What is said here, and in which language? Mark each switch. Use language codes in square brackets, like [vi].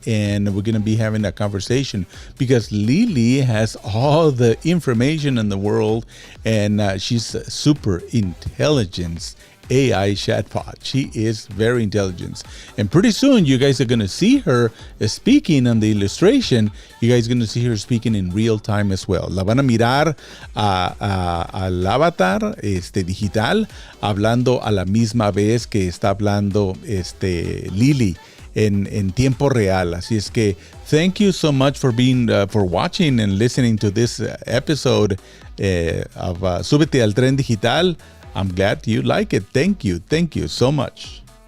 [en] And we're going to be having a conversation because Lili has all the information in the world. And she's a super intelligent AI chatbot. She is very intelligent. And pretty soon you guys are going to see her speaking on the illustration. You guys are going to see her speaking in real time as well. [es] La van a mirar al avatar digital hablando a la misma vez que está hablando Lili en tiempo real. Así es que [en] thank you so much for being for watching and listening to this episode of Súbete al Tren Digital. I'm glad you like it. Thank you so much.